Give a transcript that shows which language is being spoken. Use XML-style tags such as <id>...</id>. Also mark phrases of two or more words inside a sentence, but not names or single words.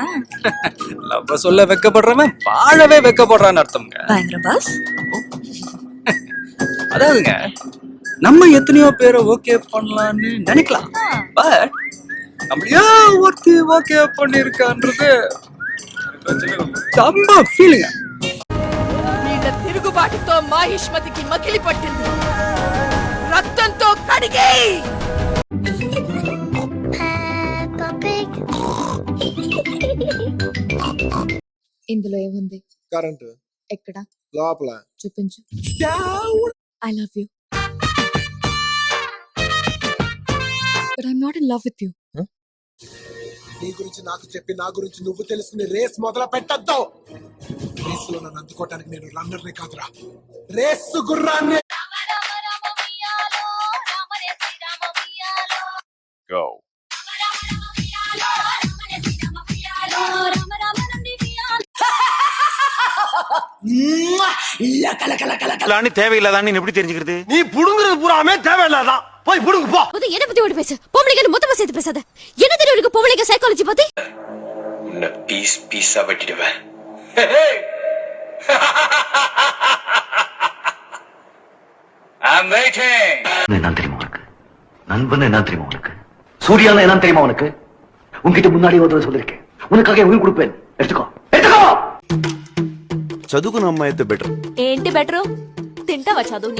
<ta>லவ் சொல்ல வெக்கப்படுறவன் வாழவே வெக்கப்படுறான்னு அர்த்தம்ங்க. பயங்கர பாஸ். அதாவதுங்க, நம்ம எத்தனையோ பேரை ஓகே பண்ணலாம்னு நினைக்கலாம், பட் அப்படியே ஒருத்தி ஓகே பண்ணிருக்கான்றது ரொம்ப ஃபீலிங்க.</ta> <te>తిరుగుబాటుతో మాహిష్మతికి మకిలి పట్టింది, రక్తంతో కడిగే. ఇందులో ఏముంది? కరెంట్ ఎక్కడ? లోపల. చూపించు.</te> <en>I love you, but I am not in love with you.</en> <te>నీ గురించి నాకు చెప్పి నా గురించి నువ్వు తెలుసుకుని రేస్ మొదలు పెట్టద్దు. రేసులో నన్ను అందుకోవటానికి నేను రన్నర్ని కాదురా, రేసు గుర్రాన్ని. Go.</te> <ta>தேவையில்லாதான் எப்படி தெரிஞ்சுக்கிறது? நீ புடுங்குறது பூராமே தேவையில்லாதான். போய் புடுங்கு போ. என்ன பத்தி ஓடி பேச? பொம்பளைங்க மொத்தமா சேர்த்து பேசாத. என்ன தெரியும் உனக்கு பொம்பளைங்க சைக்காலஜி பத்தி? உன்னை பீஸ் பீஸா வெட்டிடுவேன்.</ta> <en>I'm waiting.</en> <ta>என்ன தெரியுமா உனக்கு? நண்பன் என்ன தெரியுமா உனக்கு? சூர்யானா என்ன தெரியுமா உனக்கு? உன்கிட்ட முன்னாடி ஒரு சொல்லிருக்கேன், உனக்காக உயிர் கொடுப்பேன். எடுத்துக்கோ.</ta> <te>చదువుకున్న అమ్మాయితే బెటర్. ఏంటి బెటరు? తింటావా చదువుని?</te>